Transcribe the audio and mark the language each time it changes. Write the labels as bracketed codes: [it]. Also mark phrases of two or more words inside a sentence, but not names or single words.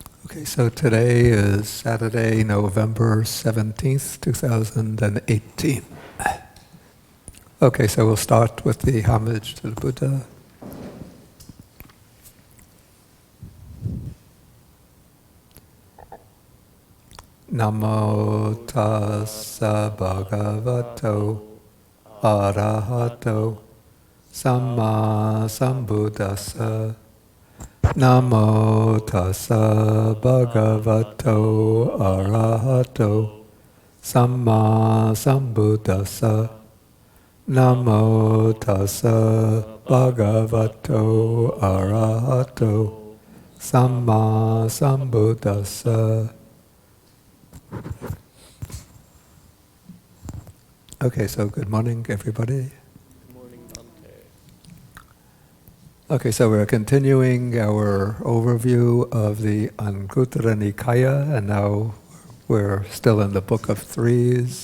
[en] Okay, so today is Saturday, November 17th, 2018. Okay, so we'll start with the homage to the Buddha. [pi] Namo tassa bhagavato arahato samma sambuddhassa. Namo tassa bhagavato arahato samma sambuddhassa. Namo tassa bhagavato arahato samma sambuddhassa. [en] Okay, so good morning, everybody. Good morning, Dante. Okay, so we're continuing our overview of the Anguttara Nikaya, and now we're still in the Book of Threes.